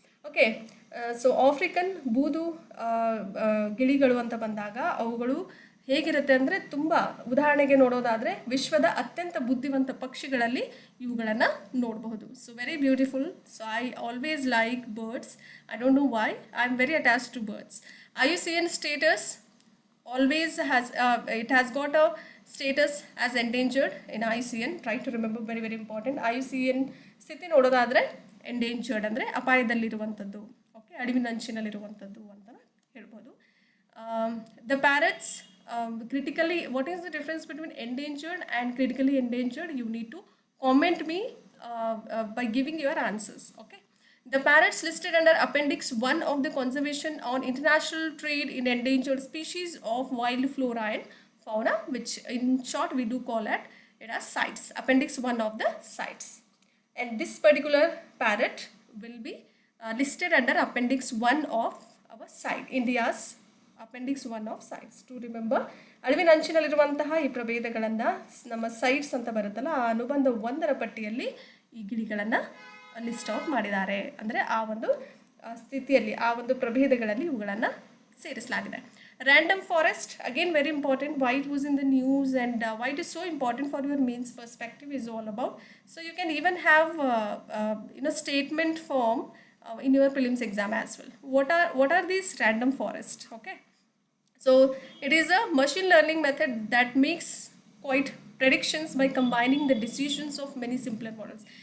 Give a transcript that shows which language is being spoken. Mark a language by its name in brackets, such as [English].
[Kannada] Okay, so African ಬೂದು ಗಿಳಿಗಳು ಅಂತ ಬಂದಾಗ ಅವುಗಳು ಹೇಗಿರುತ್ತೆ ಅಂದರೆ ತುಂಬ, ಉದಾಹರಣೆಗೆ ನೋಡೋದಾದರೆ ವಿಶ್ವದ ಅತ್ಯಂತ ಬುದ್ಧಿವಂತ ಪಕ್ಷಿಗಳಲ್ಲಿ ಇವುಗಳನ್ನು ನೋಡಬಹುದು. [English] So very beautiful. So I always like birds. I don't know why, I am very attached to birds. IUCN status always has, it has got a status as endangered in IUCN. Try to remember, very very important. [Kannada] IUCN ಸ್ಥಿತಿ ನೋಡೋದಾದರೆ endangered ಅಂದರೆ ಅಪಾಯದಲ್ಲಿರುವಂಥದ್ದು, okay, ಅಳಿವಿನಂಚಿನಲ್ಲಿರುವಂಥದ್ದು ಅಂತ ಹೇಳ್ಬೋದು. [English] The parrots critically, what is the difference between endangered and critically endangered? You need to comment me by giving your answers. Okay, the parrots listed under Appendix 1 of the Conservation on International Trade in Endangered Species of Wild Flora and Fauna, which in short we do call it as CITES, Appendix 1 of the CITES. And this particular parrot will be listed under Appendix 1 of our CITES, India's Appendix 1 of CITES. To remember, [Kannada] ಅಳಿವಿನಂಚಿನಲ್ಲಿರುವಂತಹ ಈ ಪ್ರಭೇದಗಳನ್ನು ನಮ್ಮ sites ಅಂತ ಬರುತ್ತಲ್ಲ, ಆ ಅನುಬಂಧ 1ರ ಪಟ್ಟಿಯಲ್ಲಿ ಈ ಗಿಳಿಗಳನ್ನು list out ಮಾಡಿದ್ದಾರೆ. ಅಂದರೆ ಆ ಒಂದು ಸ್ಥಿತಿಯಲ್ಲಿ, ಆ ಒಂದು ಪ್ರಭೇದಗಳಲ್ಲಿ ಇವುಗಳನ್ನು ಸೇರಿಸಲಾಗಿದೆ. [English] Random forest, again very important, why it was in the news and why it is so important for your mains perspective is all about. So you can even have statement form in your prelims exam as well. What are these random forest? Okay, so it is a machine learning method that makes quite predictions by combining the decisions of many simpler models.